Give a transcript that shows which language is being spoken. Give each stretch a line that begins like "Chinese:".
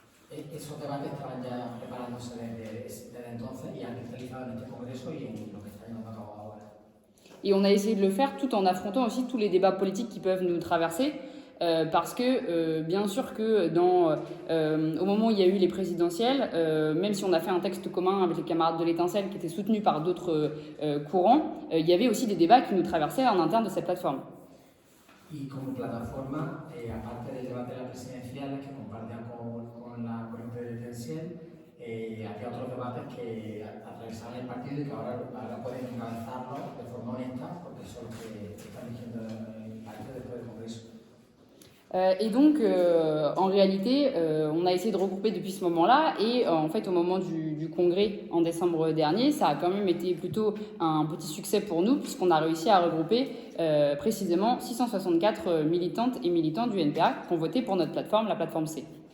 Spanish: Esos debates estaban ya preparándose desde entonces y han cristalizado en este Congreso y en lo que está llevando a cabo ahora.
French: Et on a essayé de le faire tout en affrontant aussi tous les débats politiques qui peuvent nous traverser. Parce que bien sûr que au moment où il y a eu les présidentielles, même si on a fait un texte commun avec les camarades de l'Étincelle qui était soutenu par d'autres courants, il y avait aussi des débats qui nous traversaient en interne de cette plateforme.
Spanish: Y como plataforma, aparte del debate de las presidenciales que compartían con la corriente de Tenciel, había otros debates que atravesaban el partido y que ahora pueden encabezarlo de forma honesta porque son los que están dirigiendo el partido después del Congreso.
French: Et donc, en réalité, on a essayé de regrouper depuis ce moment-là et en fait, au moment du congrès en décembre dernier, ça a quand même été plutôt un petit succès pour nous puisqu'on a réussi à regrouper précisément 664 militantes et militants du NPA qui ont voté pour notre plateforme, la plateforme C.